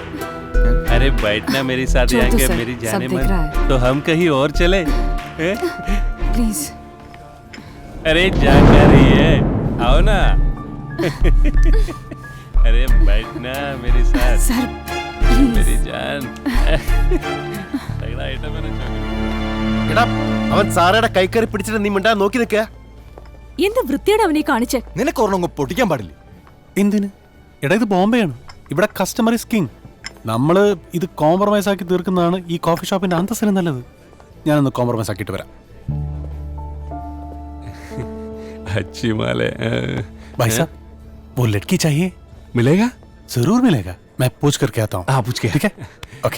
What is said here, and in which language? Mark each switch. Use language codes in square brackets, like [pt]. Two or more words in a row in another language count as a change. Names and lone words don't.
[hi] अरे बैठना मेरे साथ यहाँ के मेरी जानेमन. तो हम कहीं और चले प्लीज. अरे जा क्या रही है, आओ ना. अरे बैठना मेरे साथ. सर मेरी जान. [ml] എടാ അവൻ സാറയുടെ കൈക്കറി പിടിച്ചിട്ട് നീ മിണ്ടാ നോക്കി നിൽക്കുക. എന്ത് വൃത്തിയോടെ അവനെ കാണിച്ചേ. നിനക്ക് ഒരെണ്ണം പൊട്ടിക്കാൻ പാടില്ല. എന്തിന്? എടാ ഇത് ബോംബെയാണ്, ഇവിടെ [en] customer is king. [ml] നമ്മള് ഇത് കോംപ്രമൈസ് ആക്കി തീർക്കുന്നതാണ് ഈ കോഫി ഷോപ്പിന്റെ അന്തസ്സിന് നല്ലത്. ഞാനൊന്ന് കോംപ്രമൈസ് ആക്കിയിട്ട് വരാം. [hi] अच्छी माल है. भाई साहब वो लड़की चाहिए? मिलेगा? जरूर मिलेगा, मैं पूछ करके आता हूँ. हाँ पूछ के. ठीक है ओके.